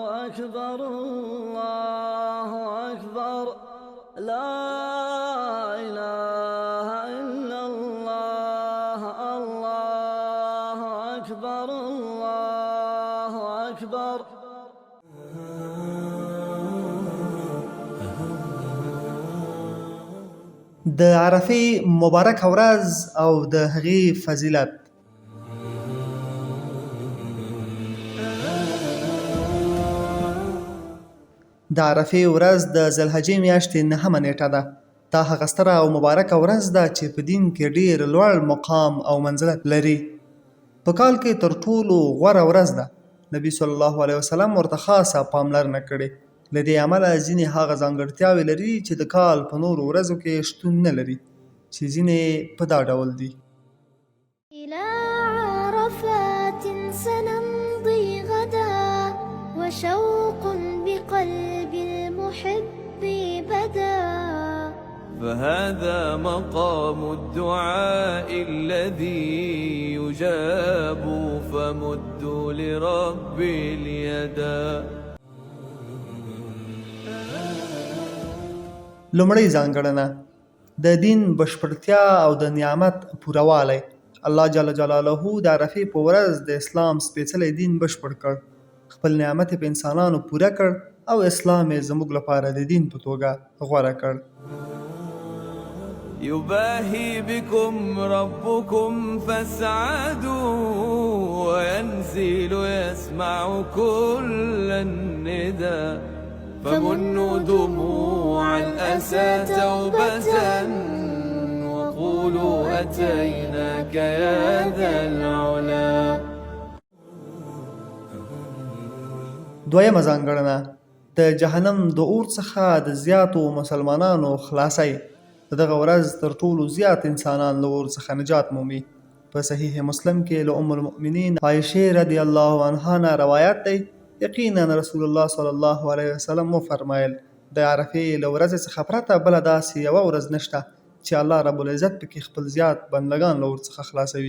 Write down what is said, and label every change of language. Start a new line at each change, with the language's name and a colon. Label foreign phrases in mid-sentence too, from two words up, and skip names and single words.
Arabic: أكبر الله أكبر لا إله إلا الله الله أكبر الله أكبر.
Pashto: د عرفې مبارک ورځ او د هغې فضیلت. د عرفې ورځ د ذوالحجې میاشتې 9مه نیټه ده. دا هغه ستره او مبارکه ورځ ده چې په دین کې ډېر لوړ مقام او منزلت لري. په کال کې تر ټولو غوره ورځ ده. نبي
Arabic: صلی الله علیه وسلم
Pashto: ورته خاصه پاملرنه کړې. له دې امله ځینې هغه ځانګړتیاوې لري چې د کال په نورو ورځو کې شتون نه لري، چې ځینې په دا ډول دي.
Arabic: إلى عرفات سنمضي غدا وشوق بقلب المحب بدا فهذا مقام الدعاء الذي يجاب فمدوا لربي اليدا.
Pashto: لومړی ځانګړنه: د دین بشپړتیا او د نعمت پوروالی. الله جل جلاله د عرفې په ورځ د اسلام سپېڅلی دین بشپړ کړ. خپل نعمت په انسانانو پوره کړ او اسلام یې زموږ لپاره د دین په توګه غوره کړ.
Arabic: يباهي بكم ربكم فاسعدوا وينزل يسمع كل الندى فمنوا دموع الأسى توبة وقولوا أتيناك يا ذا العلا.
Pashto: دویمه ځانګړنه: د جهنم د اور څخه د زیاتو مسلمانانو خلاصی. د دغه ورځ تر ټولو زیات انسانان له اور څخه نجات مومي. په صحیح مسلم کې له
Arabic: ام المؤمنین
Pashto: عایشې
Arabic: رضی الله عنها
Pashto: نه روایت دی، یقینا رسول الله
Arabic: صلی الله علیه وسلم
Pashto: وفرمایل: د عرفې له ورځې څخه پرته بله داسې یوه ورځ نشته چې
Arabic: الله رب العزت
Pashto: پکې خپل زیات بندګان له اور څخه خلاصوي.